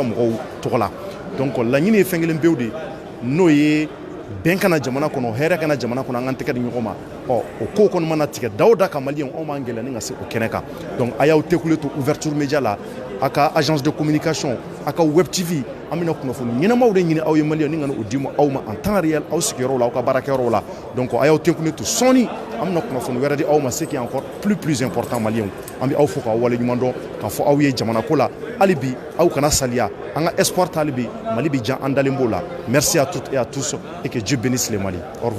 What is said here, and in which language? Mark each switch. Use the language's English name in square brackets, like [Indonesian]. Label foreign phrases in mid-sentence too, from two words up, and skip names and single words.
[Bambara] mɔgɔw tɔgɔ la donc laɲini ye fɛn kelen pewu de n'o ye bɛn kana jamana kɔnɔ hɛrɛ kana jamana kɔnɔ an k'an tɛgɛ di ɲɔgɔn ma o ko kɔni mana tigɛ da o da ka maliyɛnw anw b'an gɛlɛya ni ka se o kɛnɛ kan donc a y'aw tekule to ouverture média la a ka [French] agence de communication [Bambara] a ka web tv an bɛna kunnafoni ɲɛnamaw de ɲini aw ye maliyɛnw ni ka o di aw ma [French] en temps réel [Bambara] aw sigiyɔrɔw la aw ka baarakɛyɔrɔw la donc a y'aw tekule to sɔɔni an bɛna kunnafoni wɛrɛ di aw ma [French] ce qui est encore plus important [Bambara] maliyɛnw an bɛ aw fo k'aw waleɲuman dɔn k'a fɔ aw ye jamana ko la hali bi aw kana saliya an ka espoir ta hali bi Mali bɛ jan an dalen b'o la [French] merci à toutes et à tous et que Dieu bénisse le Mali au revoir.